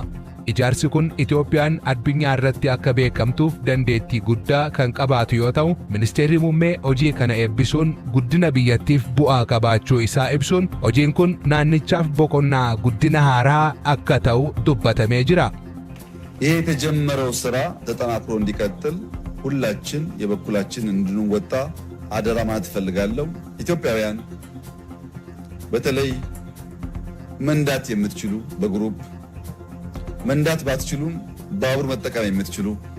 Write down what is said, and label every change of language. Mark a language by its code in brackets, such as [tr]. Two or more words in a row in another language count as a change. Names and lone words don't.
[om] Ijaarsi kun Itoophiyaan addunyaa irratti akka beekamtuuf dandeettii guddaa kan qabaatu yoo ta'u, Ministeerri Muummee hojii kana eebbisuun guddina biyyattiif bu'aa qabaachuu isaa ibsuun hojiin kun naannichaaf boqonnaa guddina haaraa akka ta'u dubbatamee jira. [am] ይህ የተጀመረው ስራ ተጠናክሮ እንዲቀጥል ሁላችን የበኩላችን እንድንወጣ አደራ ማለት እፈልጋለሁ። ኢትዮጵያውያን በተለይ መንዳት የምትችሉ በግሩፕ መንዳት ባትችሉም ባቡር መጠቀም የምትችሉ